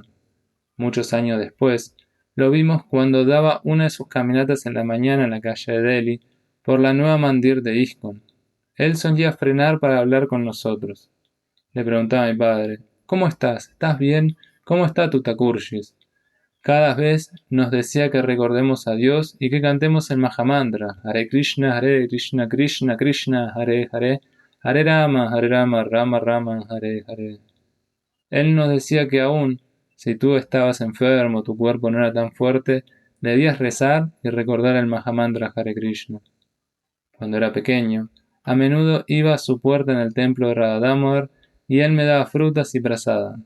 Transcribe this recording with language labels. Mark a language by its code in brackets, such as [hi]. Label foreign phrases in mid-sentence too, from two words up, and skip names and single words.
[es] Muchos años después, lo vimos cuando daba una de sus caminatas en la mañana en la calle de Delhi por la nueva mandir de ISKCON. Él solía frenar para hablar con nosotros. Le preguntaba a mi padre: ¿cómo estás? ¿Estás bien? ¿Cómo está tu Thakurjis? Cada vez nos decía que recordemos a Dios y que cantemos el Mahamantra: [sa] Hare Krishna, Krishna Krishna, Hare Hare, Hare Rama, Rama Rama, Hare Hare. [es] Él nos decía que aún si tú estabas enfermo, tu cuerpo no era tan fuerte, debías rezar y recordar el Mahamantra [sa] Hare Krishna. [es] Cuando era pequeño, a menudo iba a su puerta en el templo de Radha Damodar y él me daba frutas y prasada.